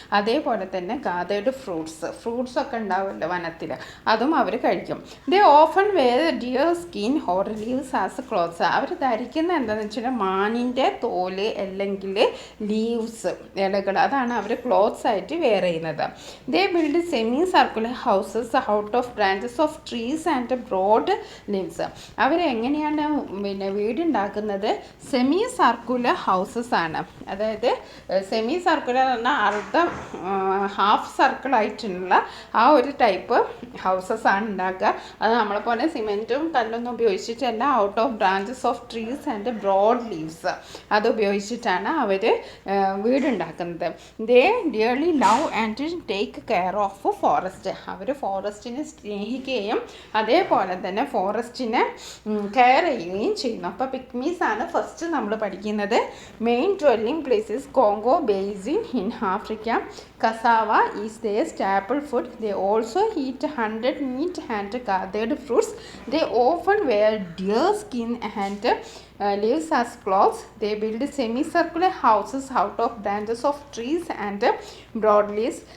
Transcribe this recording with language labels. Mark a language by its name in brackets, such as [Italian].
[Malayalam] അതേപോലെ തന്നെ gathered fruits ഒക്കെ ഉണ്ടാവുമല്ലോ വനത്തിൽ, അതും അവർ കഴിക്കും. [English] They often wear deer skin or leaves as clothes. [Malayalam] അവർ ധരിക്കുന്ന എന്താണെന്ന് വെച്ചാൽ മാനിൻ്റെ തോല് അല്ലെങ്കിൽ ലീവ്സ്, ഇലകൾ, അതാണ് അവർ ക്ലോത്ത്സ് ആയിട്ട് വെയർ ചെയ്യുന്നത്. [English] They build semi-circular houses out of branches of trees and broad leaves. [Malayalam] അവരെങ്ങനെയാണ് പിന്നെ വീടുണ്ടാക്കുന്നത്? സെമി സർക്കുലർ ഹൗസസ് ആണ്. അതായത് സെമി സർക്കുലർ പറഞ്ഞാൽ ഹാഫ് സർക്കിൾ ആയിട്ടുള്ള ആ ഒരു ടൈപ്പ് ഹൗസസ് ആണ് ഉണ്ടാക്കുക. അത് നമ്മളെ പോലെ സിമെൻറ്റും കല്ലൊന്നും ഉപയോഗിച്ചിട്ടല്ല, [English] out of branches of trees and broad leaves [Malayalam] അത് ഉപയോഗിച്ചിട്ടാണ് അവർ വീടുണ്ടാക്കുന്നത്. [English] They dearly love and take care of forest. [Malayalam] അവർ ഫോറസ്റ്റിനെ സ്നേഹിക്കുകയും അതേപോലെ തന്നെ ഫോറസ്റ്റിനെ കെയർ ചെയ്യുകയും ചെയ്യുന്നു. അപ്പോൾ പിഗ്മീസ് ആണ് ഫസ്റ്റ് നമ്മൾ പഠിക്കുന്നത്. [English] Main dwelling places Congo basin in Africa. Cassava is their staple food. They also eat 100 meat and gathered fruits. They often wear deer skin and leaves as clothes. They build semicircular houses out of branches of trees and broad leaves.